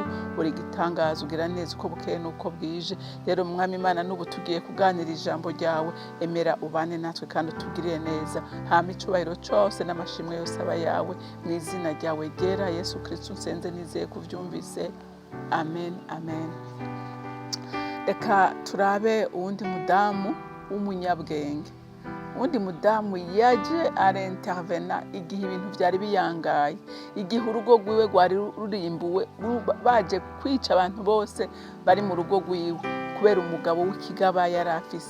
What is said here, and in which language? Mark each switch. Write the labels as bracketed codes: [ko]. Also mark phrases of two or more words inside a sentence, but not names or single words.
[rn] Uri gitangaza, ugira neza uko bukeye nuko bwije. Rero mwami Imana, n'ubu tugiye kuganira ijambo ryawe, emera ubane natwe kandi utugirire neza. Hama icubahiro cyose n'amashimwe yose aba yawe, mu izina ryawe ryera Yesu Kristo nsenze nizeye kuvyumvise. Amen, amen. Reka turabe uwundi mudamu w'umunyabgenge. Uwundi mudamu yaje arintervena igihe ibintu byari biyangaye, igihe urugo rwiwe rwari rurimbuwe, baje kwica abantu bose bari mu rugo rwiwe kubera umugabo w'ikigaba yari afise.